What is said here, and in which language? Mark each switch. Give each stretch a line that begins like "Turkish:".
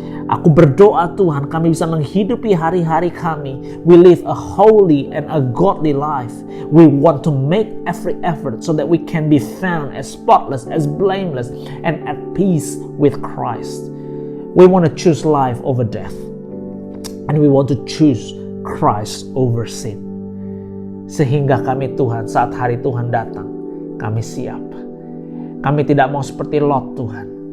Indonesian: Aku berdoa, Tuhan, kami bisa menghidupi hari-hari kami.
English: We live a holy and a godly life. We want to make every effort so that we can be found as spotless, as blameless, and at peace with Christ. We want to choose life over death. And we want to choose Christ over sin.
Indonesian: Sehingga kami, Tuhan, saat hari Tuhan datang, kami siap. Kami tidak mau seperti Lot, Tuhan.